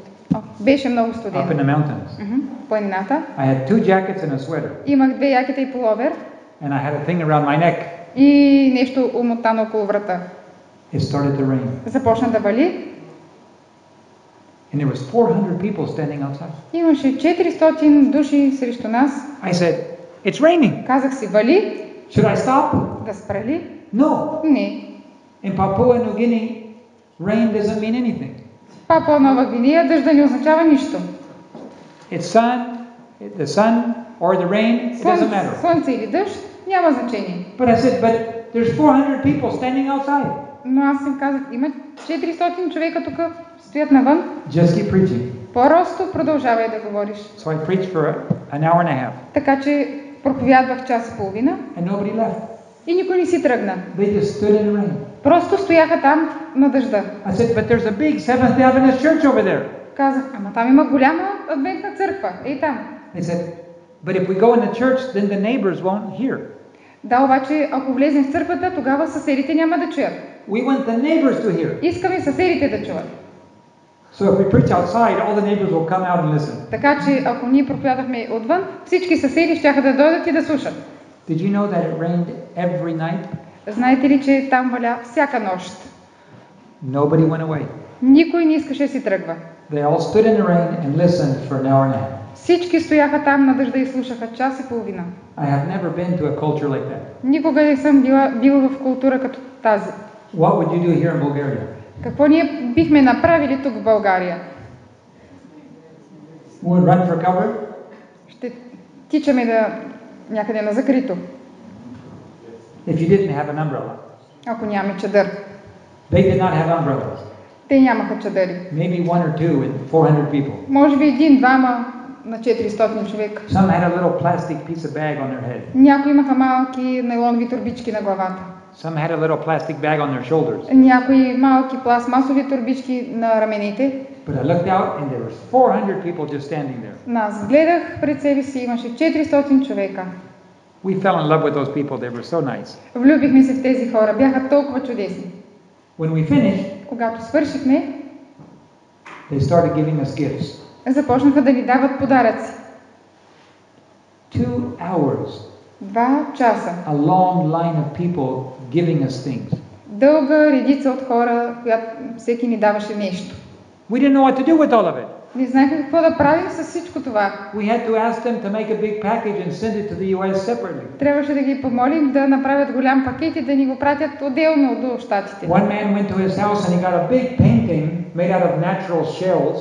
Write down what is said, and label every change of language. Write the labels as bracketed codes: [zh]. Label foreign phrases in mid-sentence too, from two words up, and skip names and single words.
[bg] беше много [en] up in [bg] студено. [en] the mountains. [bg] Планината. [en] I had 2 jackets and a sweater, [bg] Имах 2 якета и пуловер [en] and I had a thing around my neck. [bg] и нещо умотано около врата. [en] It started to rain, [bg] Започна да вали. [en] and there was 400 people standing outside. [bg] Имаше 400 души срещу нас. [en] I said, "It's raining. [bg] Казах си, вали, [en] Should I stop?" [bg] да спра ли? [en] No. [bg] Не. [en] In Papua New Guinea, rain doesn't mean anything. [bg] Папуа Нова Гвинея дъжда не означава нищо. [en] It's the sun or the rain, it doesn't matter. [bg] Слънце или дъжд няма значение. [en] But I said, but there's 400 people standing outside. [bg] Но аз им казах, има 400 човека тук, стоят навън. [en] Just keep preaching. [bg] Просто продължавай да говориш. [en] So I preached for an hour and a half, [bg] Така че проповядвах час и половина [en] and nobody left. [bg] и никой не си тръгна. [en] They just stood in the rain. [bg] Просто стояха там на дъжда. [en] I said, but there's a big Seventh-day Adventist church over there. [bg] Казах, ама там има голяма адвентна църква. Ей там. [en] They said, but if we go in the church, then the neighbors won't hear. [bg] Да, обаче, ако влезем в църквата, тогава съседите няма да чуят. [en] We want the neighbors to hear. [bg] Искаме съседите да чуят. [en] So if we preach outside, all the neighbors will come out and listen. [bg] Така че, ако ние проповядахме отвън, всички съседи щяха да дойдат и да слушат. [en] Did you know that it rained every night? [bg] Знаете ли, че там валя всяка нощ? [en] Nobody went away. [bg] Никой не искаше да си тръгва. [en] They all stood in the rain and listened for an hour and a half. [bg] Всички стояха там на дъжда и слушаха час и половина. [en] I have never been to a culture like that. [bg] Никога не съм бил в култура като тази. [en] What would you do here in Bulgaria? [bg] Какво ние бихме направили тук в България? [en] We would run for cover? [bg] Ще тичаме някъде на закрито, [en] If you didn't have an umbrella. [bg] ако нямаме чадър. [en] They did not have umbrellas. [bg] Те нямаха чадъри. [en] Maybe 1 or 2 and 400 people. [bg] Може би 1-2 на 400 човека. [en] Some had a little plastic piece of bag on their head. [bg] Някои имаха малки нейлонови турбички на главата. [en] Some had a little plastic bag on their shoulders. [bg] Някои малки пластмасови турбички на раменете. [en] But I looked out and there was 400 people just standing there. [bg] Аз гледах пред себе си, имаше 400 човека. [en] We fell in love with those people. They were so nice. [bg] Влюбихме се в тези хора, бяха толкова чудесни. [en] When we finished, [bg] Когато свършихме, [en] they started giving us gifts. [bg] започнаха да ни дават подаръци. [en] 2 hours. [bg] 2 часа. [en] A long line of people giving us things. [bg] Дълга редица от хора, която всеки ни даваше нещо. [en] We didn't know what to do with all of it. [bg] Не знаехме какво да правим с всичко това. [en] We had to ask them to make a big package and send it to the US separately. [bg] Трябваше да ги помолим да направят голям пакет и да ни го пратят отделно до щатите. [en] One man went to his house and he got a big painting made out of natural shells.